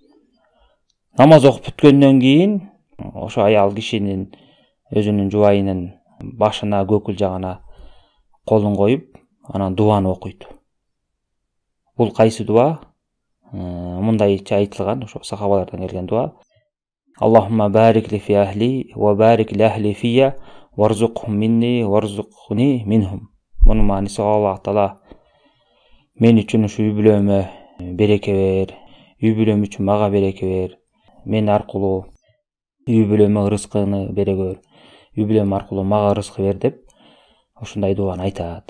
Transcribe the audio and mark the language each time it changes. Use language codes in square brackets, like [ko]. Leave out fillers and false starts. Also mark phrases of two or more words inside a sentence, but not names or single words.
[ky] Намаз окуп бүткөндөн кийин ошо аял кишинин өзүнүн жубайынын башына, көкүл жагына колун коюп, анан дуаны окуйт. Бул кайсы дуа? Мындайча айтылган, ошо сахабалардан келген дуа. [ar] اللهم بارك لي في أهلي وبارك لأهلي في وارزقهم مني وارزقني منهم. [ky] Мунун мааниси Аллах Таала мен үчүн ушу үй бүлөмө береке бер, үй бүлөм үчүн мага береке бер, мен аркылуу үй бүлөмө рызкыны бере көр, үй бүлөм аркылуу мага рызкы бер деп ушундай дуаны айтат.